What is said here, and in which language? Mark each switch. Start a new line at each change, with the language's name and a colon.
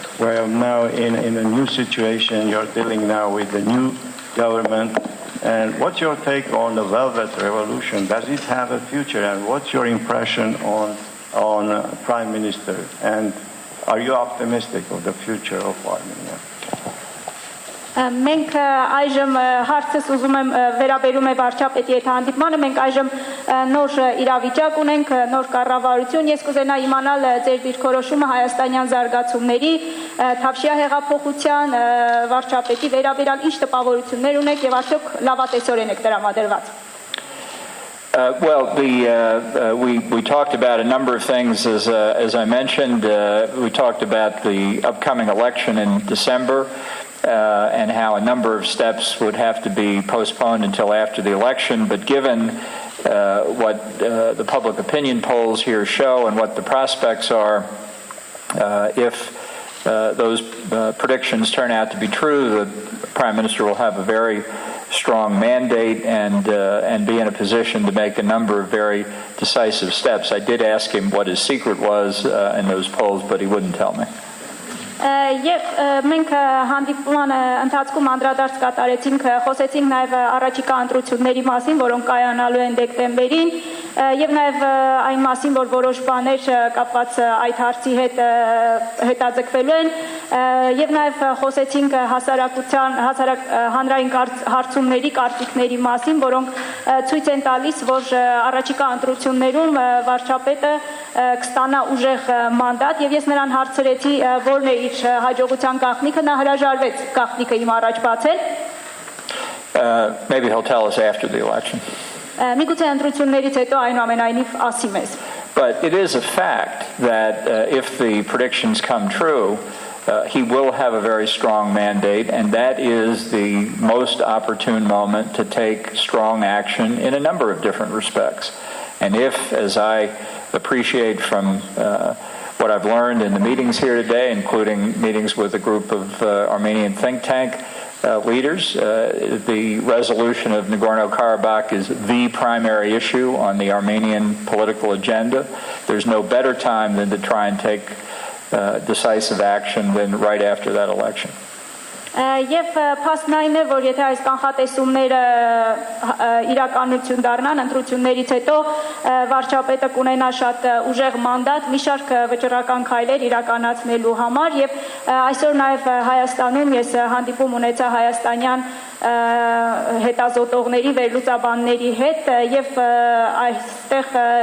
English: We are now in a new situation. You're dealing now with the new government, and what's your take on the Velvet Revolution? Does it have a future, and what's your impression on Prime Minister, and are you optimistic of the future of Armenia?
Armenian: Մենք այժմ հարցս ուզում եմ վերաբերում է վարչապետի հետ հանդիպմանը, մենք այժմ նոր իրավիճակ ունենք, նոր կառավարություն, ես կուզենա իմանալ ձեր դիրքորոշումը հայաստանյան զարգացումների, Թավշյա հեղափոխության, վարչապետի վերաբերյալ ինչ տպավորություններ ունեք եւ արդյոք լավատեսորեն եք տրամադրված։
English: We talked about a number of things, as I mentioned. We talked about the upcoming election in December, and how a number of steps would have to be postponed until after the election. But given what the public opinion polls here show and what the prospects are. If those predictions turn out to be true, the Prime Minister will have a very strong mandate and be in a position to make a number of very decisive steps. I did ask him what his secret was in those polls, but he wouldn't tell me.
Armenian: Եվ մենք հանդիպման ընթացքում անդրադարձ կատարեցինք, խոսեցինք նաև առաջիկա ընտրությունների մասին, որոնք կայանալու են դեկտեմբերին, եւ նաև այն մասին, որ որոշ բաներ կապված այդ հարցի հետ հետաձգվելու են, եւ նաև խոսեցինք հասարակության հանրային հարցումների կարծիքների մասին, որոնք ցույց են տալիս, որ առաջիկա ընտրություններում վարչապետը կստանա ուժեղ մանդատ, եւ ես նրան հարցրեցի, որն է իր հաջողության գաղտնիքը, նա հրաժարվեց գաղտնիքը իմ առաջ բացել.
English: Maybe he'll tell us after the election.
Armenian: Միգուցե ընտրություններից հետո այնուամենայնիվ ասի մեզ.
English: But it is a fact that if the predictions come true, he will have a very strong mandate, and that is the most opportune moment to take strong action in a number of different respects. And if, as I appreciate from what I've learned in the meetings here today, including meetings with a group of Armenian think tank leaders, the resolution of Nagorno-Karabakh is the primary issue on the Armenian political agenda. There's no better time than to try and take decisive action than right after that election.
Armenian: Եվ փաստն այն է, որ եթե այս կանխատեսումները իրականություն դառնան ընտրություններից հետո վարչապետը կունենա շատ ուժեղ մանդատ մի շարք վճռական քայլեր իրականացնելու համար եւ այսօր նաեւ Հայաստանում ես հանդիպում ունեցա հայաստանյան հետազոտողների վերլուծաբանների հետ եւ այստեղ